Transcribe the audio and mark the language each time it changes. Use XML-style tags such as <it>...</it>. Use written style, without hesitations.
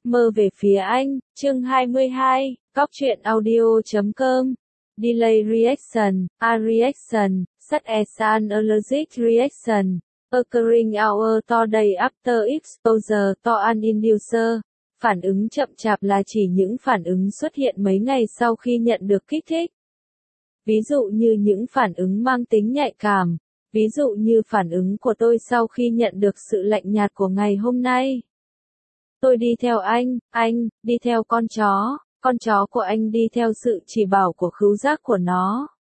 <vi>Mơ về phía anh, chương 22, góc truyện audio.com.</vi> <en>Delay reaction, a reaction, such as an allergic reaction, occurring hour to day after exposure to an inducer.</en> <vi>Phản ứng chậm chạp là chỉ những phản ứng xuất hiện mấy ngày sau khi nhận được kích thích. Ví dụ như những phản ứng mang tính nhạy cảm, ví dụ như phản ứng của tôi sau khi nhận được sự lạnh nhạt của ngày hôm nay. Tôi đi theo anh, đi theo con chó của anh đi theo sự chỉ bảo của khứu giác của nó.</vi>